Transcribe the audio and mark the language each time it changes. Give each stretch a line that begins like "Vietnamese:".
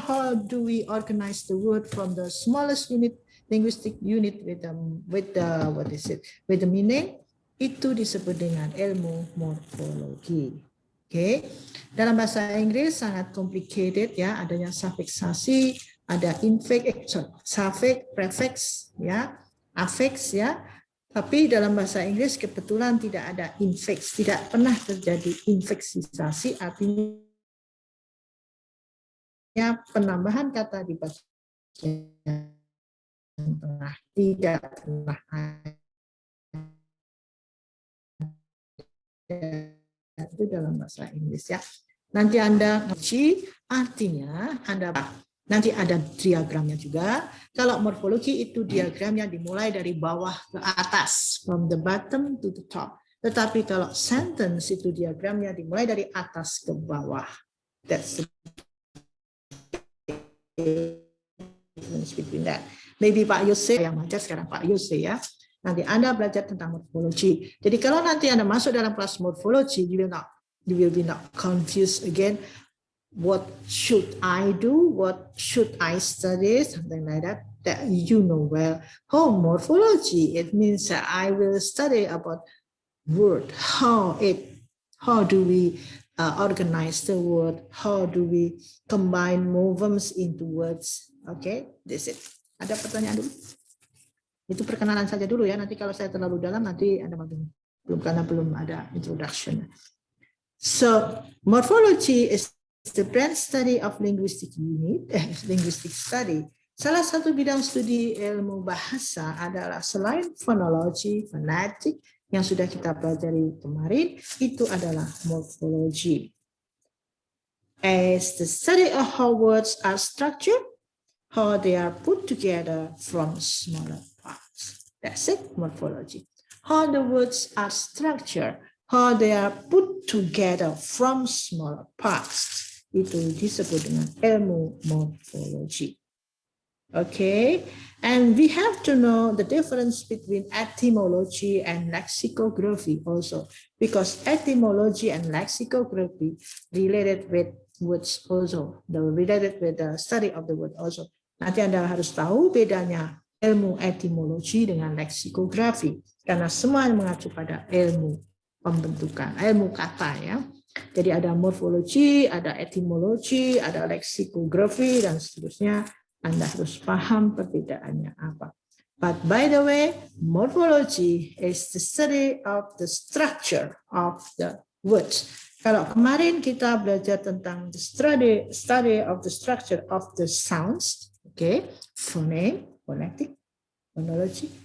English: How do we organize the word from the smallest unit, linguistic unit with the meaning?
Indonesian: Itu disebut dengan ilmu morfologi. Oke. Dalam bahasa Inggris sangat complicated ya, adanya sufiksasi, ada suffix, prefix ya, affix ya. Tapi dalam bahasa Inggris kebetulan tidak ada infix, tidak pernah terjadi infiksisasi, artinya penambahan kata di bagian tengah tidak pernah ada itu dalam bahasa Inggris ya. Nanti Anda uji, artinya Anda nanti ada diagramnya juga. Kalau morfologi itu diagramnya dimulai dari bawah ke atas,
English: from the bottom to the top.
Indonesian: Tetapi kalau sentence itu diagramnya dimulai dari atas ke bawah.
English: That's the difference between that.
Indonesian: Maybe Pak Yose yang ngajar sekarang Pak Yose ya. Nanti Anda belajar tentang morfologi. Jadi kalau nanti Anda masuk dalam kelas morfologi,
English: you will be not confused again. What should I do? What should I study? Something like that. That you know well. Oh, morphology. It means that I will study about word. How do we organize the word? How do we combine morphemes into words? Okay, this is it.
Indonesian: Ada pertanyaan dulu? Itu perkenalan saja dulu ya. Nanti kalau saya terlalu dalam nanti Anda belum karena belum ada introduction.
English: So morphology is the branch study of linguistic study.
Indonesian: Salah satu bidang studi ilmu bahasa adalah selain phonology, phonetic yang sudah kita pelajari kemarin, itu adalah morphology.
English: As the study of how words are structured, how they are put together from smaller parts. That's it, morphology. How the words are structured, how they are put together from smaller parts.
Indonesian: Itu disebut dengan ilmu morfologi.
English: Okay, and we have to know the difference between etymology and lexicography also, because etymology and lexicography related with words also, related with the study of the word also.
Indonesian: Nanti Anda harus tahu bedanya ilmu etimologi dengan leksikografi, karena semua mengacu pada ilmu pembentukan, ilmu kata ya. Jadi ada morfologi, ada etimologi, ada leksikografi, dan seterusnya. Anda harus paham perbedaannya apa.
English: But by the way, morphology is the study of the structure of the words.
Indonesian: Kalau kemarin kita belajar tentang
English: the study of the structure of the sounds, okay, phoneme, phonetic, phonology.